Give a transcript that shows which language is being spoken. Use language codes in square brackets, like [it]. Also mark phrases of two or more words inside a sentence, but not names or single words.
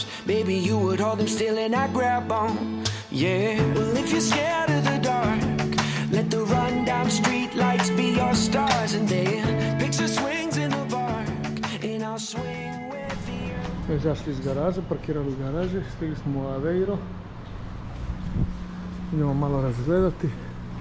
[en] Baby, you would hold them still and I'd grab on. Yeah, well, if you're scared of the dark, let the rundown street lights be your stars. And then picture swings in the bark, and I'll swing with you. [hr] Izašli iz garaže, parkirali u garaži, stigli smo u Aveiro. Idemo malo razgledati.